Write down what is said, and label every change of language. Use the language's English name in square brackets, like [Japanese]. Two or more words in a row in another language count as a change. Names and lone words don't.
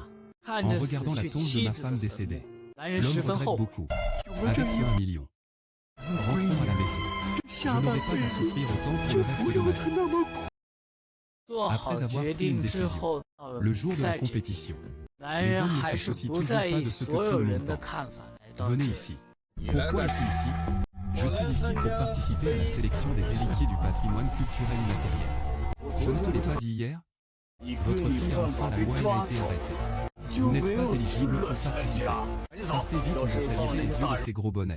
[Chinese] 看着死去妻子的坟墓，男人十分后悔。下半辈子不要再那么苦。做好决定之后，到了赛季，男人还是不在意所有人的看法来到这里。 [French] Pourquoi es-tu ici? Je suis ici pour participer à la sélection des héritiers du patrimoine culturel immatériel. Je ne te l'ai pas dit hier? Votre fille a enfreint la loi et a été arrêtée. Vous n'êtes pas éligible pour participer. Sortez vite ou je salirai les yeux de ces gros bonnets.